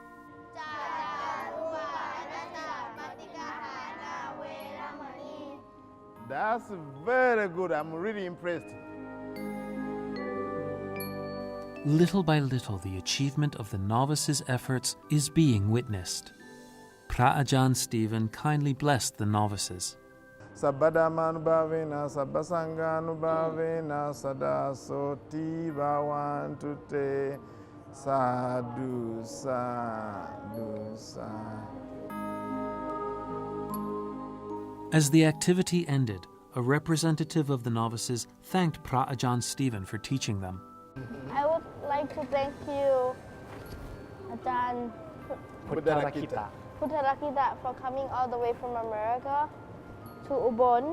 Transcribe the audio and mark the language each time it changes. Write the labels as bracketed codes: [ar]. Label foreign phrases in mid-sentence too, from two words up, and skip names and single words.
[en] That's very good. I'm really impressed. Little by little, the achievement of the novices' efforts is being witnessed. Pra Ajahn Stephen kindly blessed the novices. [pi] Sabbadamanubhavena sabbasanganubhavena sada soti bhavantu te sadhu sadhu sadhu. [en] As the activity ended, a representative of the novices thanked Pra Ajahn Stephen for teaching them. I would like to thank you, Ajahn Buddharakita. Buddharakita, for coming all the way from America to Ubon.